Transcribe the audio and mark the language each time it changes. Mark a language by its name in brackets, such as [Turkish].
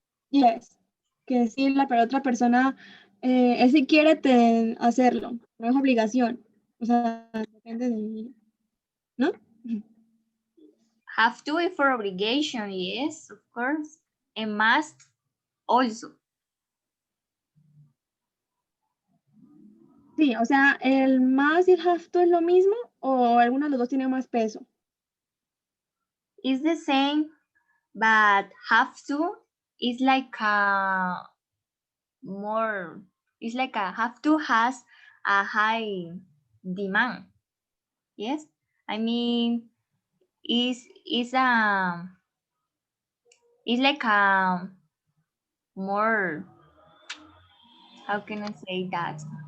[Spanish] yes, que si la otra persona, él si quiere hacerlo, no es obligación, o sea, depende de, ¿no? [English] Have to is for obligation, yes, of course. And must also. [Spanish] Sí, o sea, el más y el have to es lo mismo o alguno de los dos tiene más peso. [English] It's the same, but have to is like a more, it's like a have to has a high demand. Yes? I mean, is it's like a more, how can I say that?